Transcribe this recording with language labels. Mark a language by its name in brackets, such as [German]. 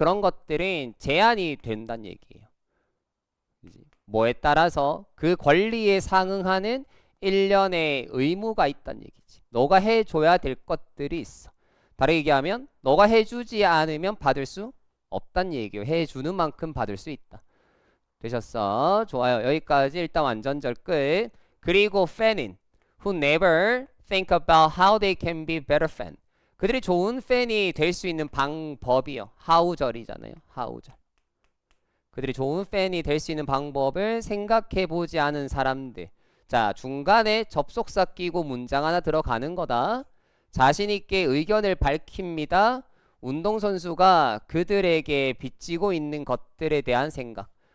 [Korean] 그런 것들은 제한이 된다는 얘기예요. 뭐에 따라서 그 권리에 상응하는 일련의 의무가 있다는 얘기지. 너가 해줘야 될 것들이 있어. 다르게 얘기하면 너가 해주지 않으면 받을 수 없다는 얘기예요. 해주는 만큼 받을 수 있다. 되셨어? 좋아요. 여기까지 일단 완전절 끝. [English] 그리고 fan인 who never think about how they can be better fan [Korean] 그들이 좋은 팬이 될 수 있는 방법이요. how절이잖아요. how절. 그들이 좋은 팬이 될 수 있는 방법을 생각해보지 않은 사람들. 자, 중간에 접속사 끼고 문장 하나 들어가는 거다. 자신 있게 의견을 밝힙니다. 운동선수가 그들에게 빚지고 있는 것들에 대한 생각.